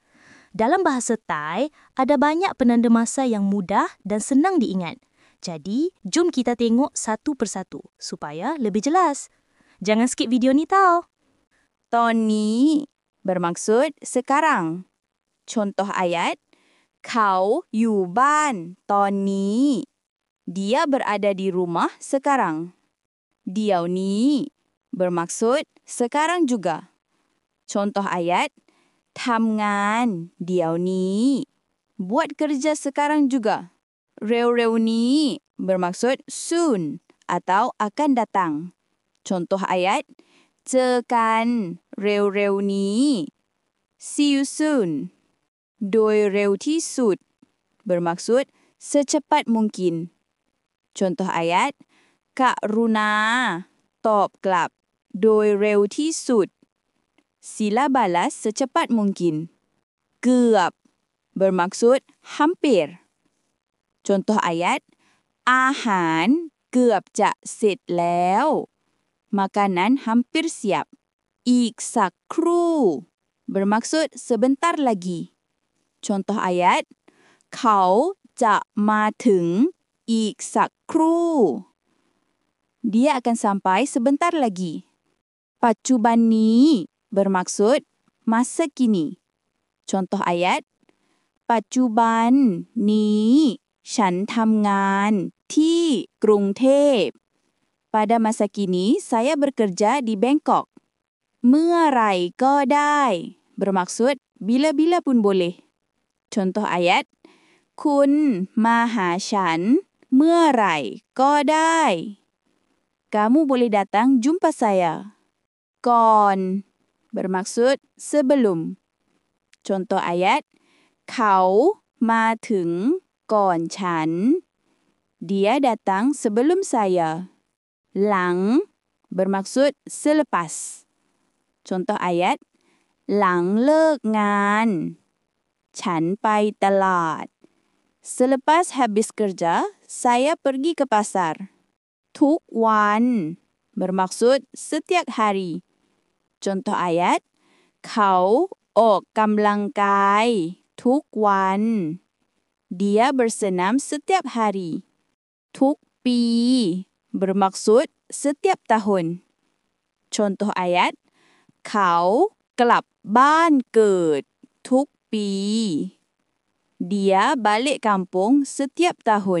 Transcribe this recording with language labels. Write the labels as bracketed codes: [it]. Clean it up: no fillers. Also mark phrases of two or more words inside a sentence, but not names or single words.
[ms] Dalam bahasa Thai, ada banyak penanda masa yang mudah dan senang diingat. Jadi, jom kita tengok satu persatu supaya lebih jelas. Jangan skip video ni tau. [th] ตอนนี้ [ms] bermaksud sekarang. Contoh ayat, [th] เขาอยู่บ้านตอนนี้ [ms] Dia berada di rumah sekarang. [th] เดี๋ยวนี้ [ms] bermaksud sekarang juga. Contoh ayat, [th] ทำงานเดี๋ยวนี้ [ms] Buat kerja sekarang juga. [th] เร็วๆนี้ [ms] bermaksud soon atau akan datang. Contoh ayat, [th] เจอกันเร็วๆนี้ [en] See you soon. [th] โดยเร็วที่สุด [ms] bermaksud secepat mungkin. Contoh ayat, [th] กรุณาตอบกลับโดยเร็วที่สุด [ms] Sila balas secepat mungkin. เกือบ bermaksud hampir. Contoh ayat, [th] อาหารเกือบจะเสร็จแล้ว [ms] Makanan hampir siap. [th] อีกสักครู่ [ms] bermaksud sebentar lagi. Contoh ayat, [th] เขาจะมาถึงอีกสักครู่ [ms] Dia akan sampai sebentar lagi. [th] ปัจจุบันนี้ [ms] bermaksud masa kini. Contoh ayat, [th] ปัจจุบันนี้ฉันทำงานที่กรุงเทพ [ms] Pada masa kini, saya bekerja di Bangkok. [th] เมื่อไหร่ก็ได้ [ms] bermaksud bila-bila pun boleh. Contoh ayat, [th] คุณมาหาฉันเมื่อไหร่ก็ได้ [ms] Kamu boleh datang jumpa saya. ก่อน bermaksud sebelum. Contoh ayat, [th] เขามาถึงก่อนฉัน [ms] Dia datang sebelum saya. หลัง bermaksud selepas. Contoh ayat, [th] หลังเลิกงาน ฉันไปตลาด [ms] Selepas habis kerja, saya pergi ke pasar. [th] ทุกวัน [ms] bermaksud setiap hari. Contoh ayat, [th] เขาออกกำลังกายทุกวัน [ms] Dia bersenam setiap hari. [th] ทุกปี [ms] bermaksud setiap tahun. Contoh ayat, [th] เขากลับบ้านเกิดทุกปี [ms] Dia balik kampung setiap tahun.